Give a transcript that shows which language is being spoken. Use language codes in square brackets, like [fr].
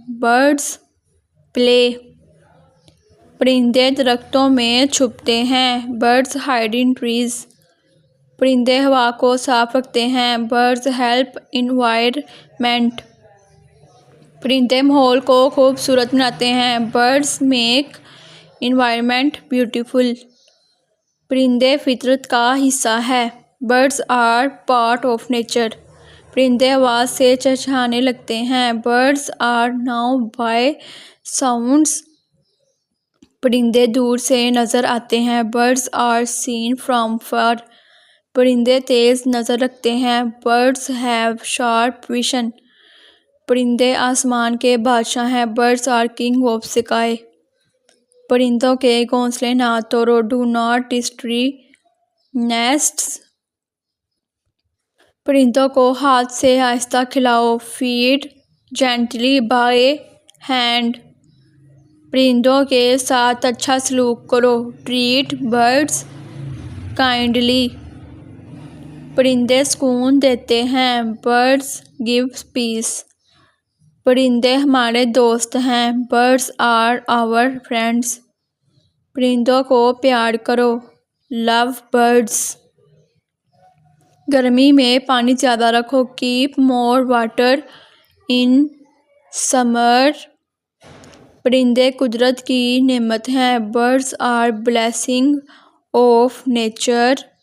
[en] Birds play. [ur] پرندے درختوں میں چھپتے ہیں. [en] Birds hide in trees. [ur] پرندے ہوا کو صاف رکھتے ہیں. [en] Birds help environment. [ur] پرندے ماحول کو خوبصورت بناتے ہیں. [en] Birds make environment beautiful. [ur] پرندے فطرت کا حصہ ہیں. [en] Birds are part of nature. [ur] پرندے آواز سے چہچہانے لگتے ہیں. [en] Birds are known by sounds. [ur] پرندے دور سے نظر آتے ہیں. [en] Birds are seen from far. [ur] پرندے تیز نظر رکھتے ہیں. [en] Birds have sharp vision. [ur] پرندے آسمان کے بادشاہ ہیں. [en] Birds are king of sky. [ur] پرندوں کے گھونسلے نہ توڑو. [en] Do not destroy nests. [ur] پرندوں کو ہاتھ سے آہستہ کھلاؤ. [en] Feed gently by hand. [ur] پرندوں کے ساتھ اچھا سلوک کرو. [en] Treat birds kindly. [ur] پرندے سکون دیتے ہیں. [en] Birds give peace. [ur] پرندے ہمارے دوست ہیں. [en] Birds are our friends. [ur] پرندوں کو پیار کرو. [en] Love birds. [ur] گرمی میں پانی زیادہ رکھو. [en] Keep more water in summer. [ur] پرندے قدرت کی نعمت ہیں. [en] Birds are blessing of nature.